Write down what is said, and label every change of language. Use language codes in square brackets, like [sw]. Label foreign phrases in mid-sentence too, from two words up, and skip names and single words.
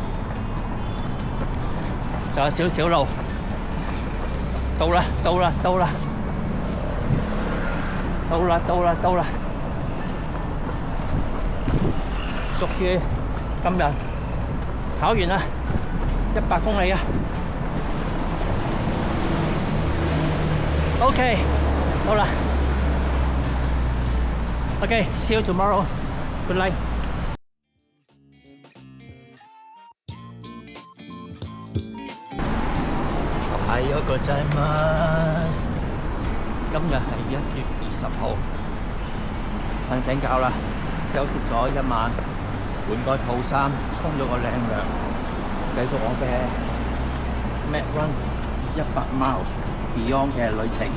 [yue] 仲有少少路，到啦，到啦，到啦，到啦，到啦，到啦，屬於今日跑完啦，100公里啊。OK。好啦 [en] ，OK， see you tomorrow. Good night. [ja] おはようございます。 [yue] 今日係1月20號，瞓醒覺啦，休息咗一晚，換個套衫，沖咗個靚涼，繼續我嘅 Med Run 100 miles Beyond 嘅旅程。